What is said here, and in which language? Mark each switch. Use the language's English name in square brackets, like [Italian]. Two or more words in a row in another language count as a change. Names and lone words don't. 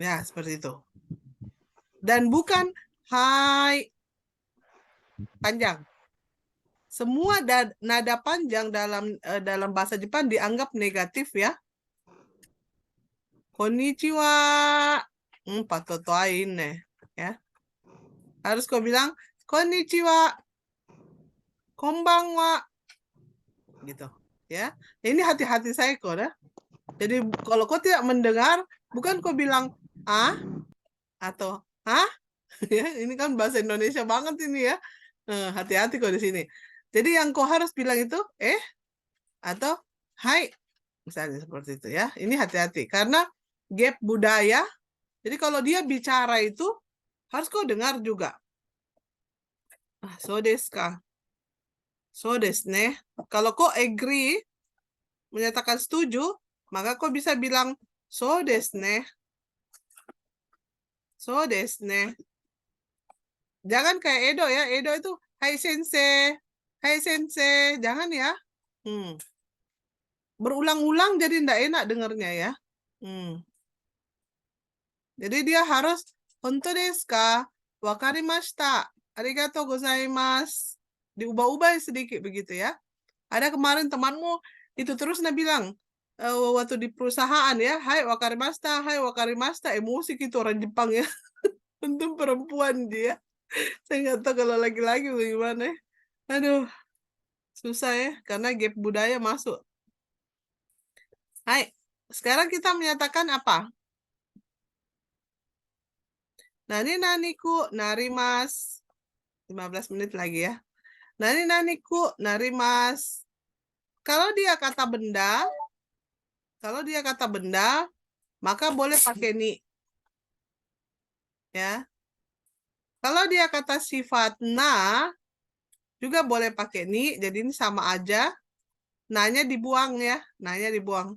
[Indonesian] Ya, seperti itu. Dan bukan hai panjang. Semua nada panjang dalam bahasa Jepang dianggap negatif ya. Konnichiwa. Patotoain nih. Ya. Harus kau bilang konnichiwa. Konbanwa. Gitu. Ya. Ini hati-hati saya kok ya. Jadi kalau kau tidak mendengar, bukan kau bilang ah atau ah. Ya, ini kan bahasa Indonesia banget ini ya. Hati-hati kok di sini. Jadi yang kau harus bilang itu atau hai. Misalnya seperti itu ya. Ini hati-hati karena gap budaya. Jadi kalau dia bicara itu harus kau dengar juga. [Japanese] そうですか。そうですね. [Indonesian] Kalau kau agree, menyatakan setuju, maka kau bisa bilang [Japanese] そうですね. そうですね. [Indonesian] Jangan kayak Edo ya. Edo itu [Japanese] はい先生. はい先生. [Indonesian] Jangan ya. Berulang-ulang jadi ndak enak dengarnya ya. Jadi dia harus [Japanese] ほんとですか? 分かりました。ありがとうございます. [Indonesian] Diubah-ubah sedikit begitu ya. Ada kemarin temanmu itu terus bilang waktu di perusahaan ya, [Japanese] はい分かりました、はい分かりました. [Indonesian] Emosi gitu orang Jepang ya. Untung perempuan dia. Saya nggak tahu kalau laki-laki bagaimana ya. Aduh, susah ya karena gap budaya masuk. Hai, sekarang kita menyatakan apa? [Japanese] なになにくなります. [Indonesian] 15 menit lagi ya. [Japanese] なになにくなります. [Indonesian] Kalau dia kata benda, maka boleh pakai ni. Ya. Kalau dia kata sifat na, juga boleh pakai ni. Jadi ini sama aja. Nanya dibuang ya. Nanya dibuang.